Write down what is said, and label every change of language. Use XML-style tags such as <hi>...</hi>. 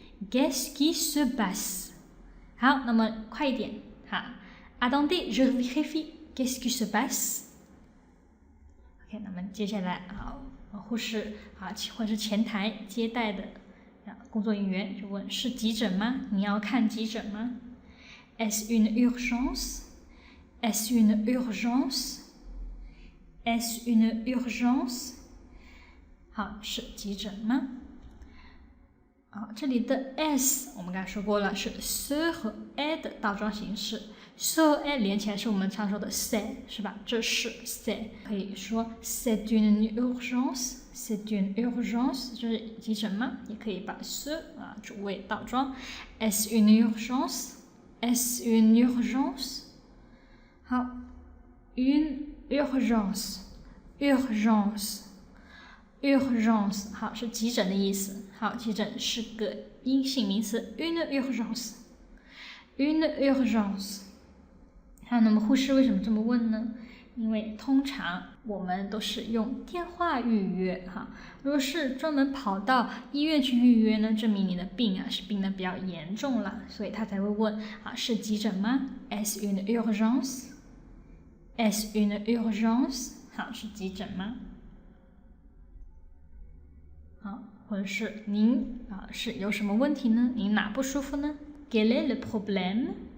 <fr>Qu'est-ce qui se passe?</fr> <zh>好，那么快一点，好</zh> <fr>，Attendez, je vérifie. Qu'est-ce qui se passe?</fr> <zh>OK， 那么接下来，好，护士啊，或者是前台接待的工作人员就问：是急诊吗？你要看急诊吗 ？</zh> <fr>Est-ce une urgence? Est-ce une urgence? Est-ce une urgence?</fr> <zh>好，是急诊吗？好，这里的 s 我们刚才说过了，是 ce 和 e 的倒装形式。 ce 和 e 连起来是我们常说的 c'est， 是吧？这是 c'est， 可以说</zh> <fr>c'est une urgence，</fr> <zh>c'est une urgence， 这是急诊吗？也可以把 ce 主谓倒装 ，</zh> <fr>est-ce une urgence？</fr> <zh>est-ce une urgence？好 ，une urgence，urgence。urgence 好是急诊的意思，好，急诊是个阴性名词 une urgence，une urgence。好，那么护士为什么这么问呢？因为通常我们都是用电话预约哈，如果是专门跑到医院去预约呢，证明你的病是病得比较严重了，所以他才会问是急诊吗 ？</zh> <fr>Est-ce une urgence？</fr> <zh>Est-ce une urgence？好，是急诊吗？好，或者是您是有什么问题呢？您哪不舒服呢 ？</zh> <fr>Quel est le problème?</fr>